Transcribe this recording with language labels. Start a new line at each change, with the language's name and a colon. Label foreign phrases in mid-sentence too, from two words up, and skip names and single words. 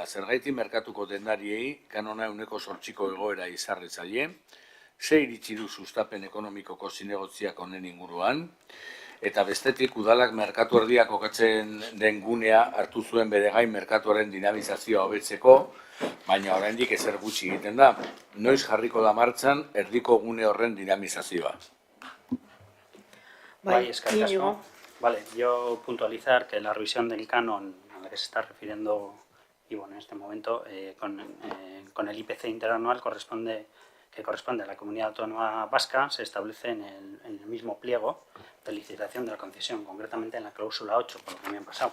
Basque: Zergaiti merkatuko dendariei kanona 8% egoera izarretzaile, ze iritsi du sustapen ekonomikoko zinegotziak honen inguruan, eta bestetik udalak merkatu erdiak kokatzen den gunea hartu zuen bere gain merkatuaren dinamizazioa hobetzeko, baina oraindik ezer gutxi egiten da. Noiz jarriko da martxan erdiko gune horren dinamizazioa? Bai, eskerrik asko.
Spanish: Vale, yo puntualizar que la revisión del canon a la que se está refiriendo y bueno, en este momento con el IPC interanual que corresponde a la Comunidad Autónoma Vasca, se establece en el mismo pliego de licitación de la concesión, concretamente en la cláusula 8, por lo que me han pasado.